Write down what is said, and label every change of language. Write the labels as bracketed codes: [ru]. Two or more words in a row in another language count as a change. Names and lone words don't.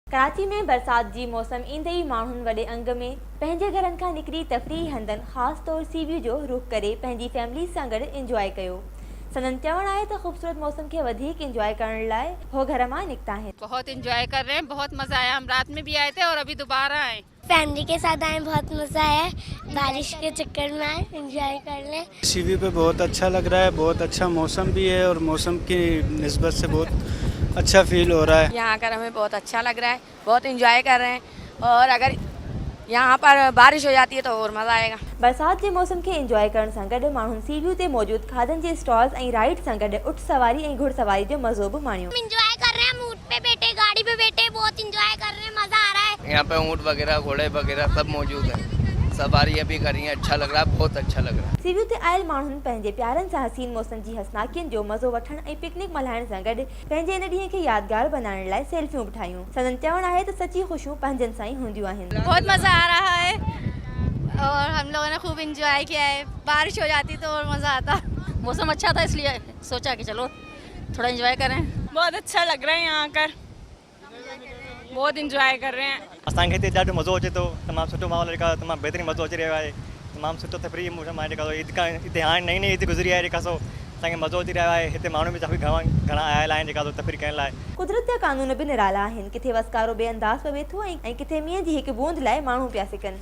[sd] कराची में बरसात जी मौसम ईंदे ई माण्हुनि वॾे अंग में पंहिंजे घरनि खां निकिरी तफ़रीही हंधनि ख़ासि तौर सी व्यू जो रुख़ करे पंहिंजी फैमिली सां गॾु इंजॉय कयो। संदन चवणु आहे त ख़ूबसूरत मौसम के वधीक इंजॉय करण लाइ हो घर मां निकिता आहिनि। [ur] بہت انجوائے کر رہے ہیں، بہت مزا آیا۔ ہم رات میں بھی آئے تھے اور ابھی دوبارہ آئے. فیملی کے ساتھ آئے، بہت مزا آیا۔ بارش کے چکر میں آئے، انجوائے کر لیں. سی ویو پہ بہت اچھا لگ رہا ہے، بہت اچھا موسم بھی ہے اور موسم کی نسبت سے بہت اچھا فیل ہو رہا ہے. یہاں آ کر ہمیں بہت اچھا لگ رہا ہے، بہت انجوائے کر رہے ہیں اور اگر یہاں پر بارش ہو جاتی ہے تو اور مزہ آئے گا. [sd] बरसात के मौसम के इंजॉय करण सां गॾु माण्हुनि सी व्यू ते मौजूद खाधनि जे स्टॉल्स ऐं राइड सां गॾु ऊठ सवारी ऐं घुड़सवारी जो मज़ो बि माणियो। [ur] انجوائے کر رہے ہیں، ہم اونٹ پہ بیٹھے، گاڑی پہ بیٹھے، بہت انجوائے کر رہے ہیں، مزا آ رہا ہے. یہاں پہ اونٹ وغیرہ گھوڑے وغیرہ سب موجود ہیں، سواری ابھی کری ہے، اچھا لگ رہا ہے، بہت اچھا لگ رہا ہے. [sd] सी व्यू ते आयल माण्हुनि पंहिंजे प्यारनि सां हसीन मौसम जी हसनाकियुनि जो मज़ो वठण ऐं पिकनिक मल्हाइण सां गॾु पंहिंजे इन ॾींहं खे यादगार बनाइण लाइ सेल्फियूं बि ठाहियूं। संदन चवणु आहे त सची ख़ुशियूं पंहिंजनि सां ई हूंदियूं आहिनि। [ur] بہت مزا آ رہا ہے اور ہم لوگوں نے خوب انجوائے کیا ہے. بارش ہو جاتی تو اور مزا آتا۔ موسم اچھا تھا اس لیے سوچا کہ چلو تھوڑا انجوائے کریں. بہت اچھا لگ رہا ہے یہاں آ کر، بہت انجوائے کر رہے ہیں. [sd] असांखे हिते ॾाढो मज़ो अचे थो, तमामु सुठो माहौल जेका तमामु बहितरीनु मज़ो अची रहियो आहे, तमामु सुठो तफ़रीही मौसम आहे जेका ईद खां हिते हाणे नई ईद गुज़री आहे जेका सो असांखे मज़ो अची रहियो आहे। हिते माण्हू बि काफ़ी घणा आयल आहिनि जेका तफ़रीह करण लाइ। कुदरत जा कानून बि निराला आहिनि, किथे वसकारो बेअंदाज़ पियो वेठो ऐं किथे मींहं जी हिकु बूंद लाइ माण्हू पिया सिकनि।